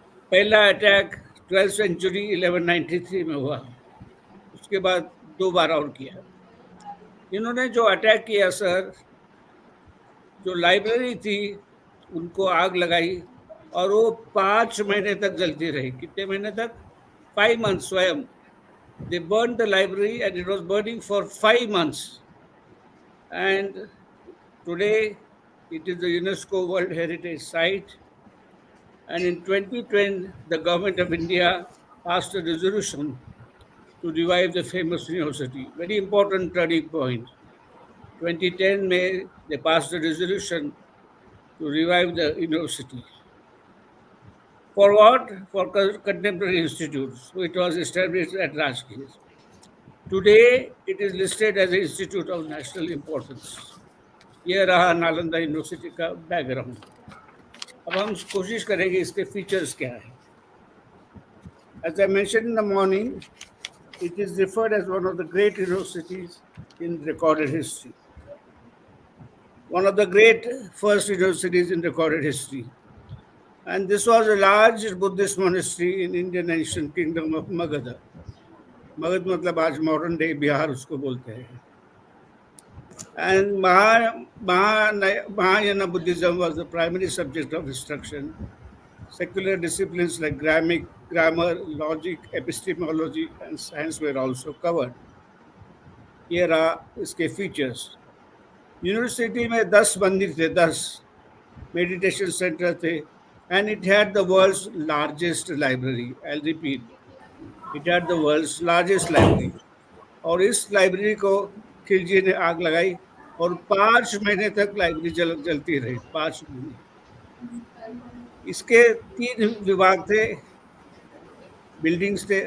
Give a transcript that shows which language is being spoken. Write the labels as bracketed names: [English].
[Hindi] पहला attack 12th century 1193 में हुआ। उसके बाद 2 बार और किया। इन्होंने जो अटैक किया सर, जो लाइब्रेरी थी उनको आग लगाई और वो 5 महीने तक जलती रही। कितने महीने तक? [English] 5 months स्वयं। They burned the library and it was burning for 5 months. And today it is the UNESCO World Heritage Site. And in 2010, the government of India passed a resolution to revive the famous university. Very important turning point. 2010 May, they passed a resolution to revive the university. For what? For contemporary institutes. So it was established at Rajgir. Today, it is listed as an institute of national importance. [Hindi] ये रहा Nalanda university का background. अब हम कोशिश करेंगे इसके features क्या है। [English] As I mentioned in the morning, it is referred as one of the great universities in recorded history. One of the great first universities in recorded history. And this was a large Buddhist monastery in Indian ancient kingdom of Magadha. [Hindi] Magad मतलब आज modern day Bihar उसको बोलते हैं। [English] And Mahayana Buddhism was the primary subject of instruction. Secular disciplines like grammar, logic, epistemology, and science were also covered. Here are इसके features. [Hindi] University में 10 मंदिर थे, 10 meditation centre थे, [English] and it had the world's largest library. I'll repeat, it had the world's largest library. [Hindi] और इस library को खिलजी ने आग लगाई और 5 महीने तक लाइब्रेरी जलती रही, 5 महीने। इसके 3 विभाग थे, बिल्डिंग्स थे।